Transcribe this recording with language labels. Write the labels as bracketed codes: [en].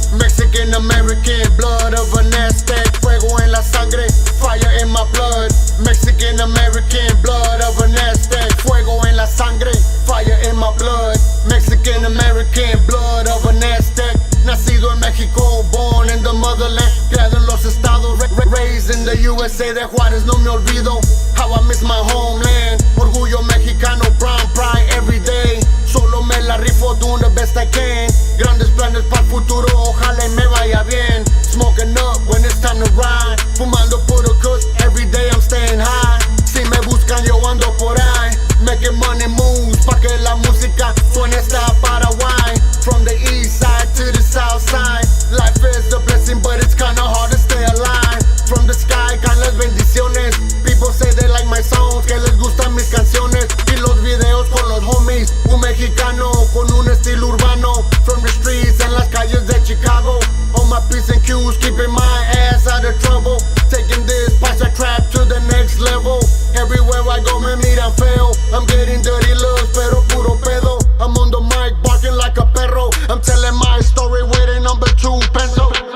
[en] Mexican American, blood of an Aztec. [es] Fuego en la sangre, [en] fire in my blood. Mexican American, blood of an Aztec. [es] Fuego en la sangre, [en] fire in my blood. Mexican American, blood of an Aztec. [es] Nacido en México, [en] born in the motherland. [es] Criado en los estados, [en] raised in the USA. [es] De Juárez no me olvido. [en] How I miss my homeland. [es] Orgullo mexicano, [en] brown pride every day. [es] Solo me la rifo, [en] doing the best I can. [es] Grandes planes para el futuro, ojalá y me vaya bien. [en] Smoking up when it's time to ride. [es] Fumando puro kush, [en] every day I'm staying high. [es] Si me buscan yo ando por ahí. [en] Making money moves, [es] pa' que la música suene hasta Paraguay. [en] From the east side to the south side. Life is a blessing, but it's kinda hard to stay alive. From the sky [es] caen las bendiciones. [en] People say they like my songs, [es] que les gustan mis canciones y los videos con los homies. Un mexicano con un estilo urbano. [en] From the streets [es] en las calles de Chicago. [en] On my P's and Q's, keeping my ass out of trouble. Taking this paisa trap to the next level. Everywhere I go [es] me miran feo. [en] I'm getting dirty looks, [es] pero puro pedo. [en] I'm on the mic barking like a perro. I'm telling my story with a number 2 pencil.